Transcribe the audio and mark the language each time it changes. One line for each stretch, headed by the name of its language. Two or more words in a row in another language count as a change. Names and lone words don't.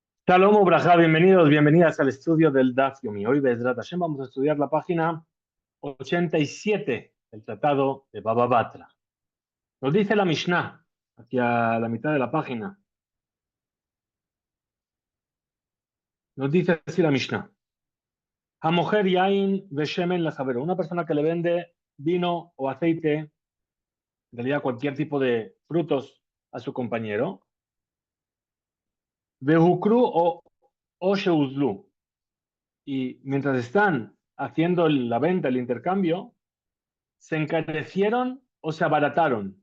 Hebrew: שלום וברכה,
Spanish: bienvenidos, bienvenidas al estudio del Daf Yomi. Hoy,
Hebrew: בעזרת השם,
Spanish: vamos a estudiar la página 87 del Tratado de Baba Batra. Nos dice la Mishnah, aquí a la mitad de la página. Nos dice así la Mishnah.
Hebrew: המוכר יין ושמן לחבירו.
Spanish: Una persona que le vende vino o aceite, en realidad cualquier tipo de frutos a su compañero.
Hebrew: והוקרו או שהוזלו.
Spanish: Y mientras están haciendo la venta, el intercambio, se encarecieron o se abarataron.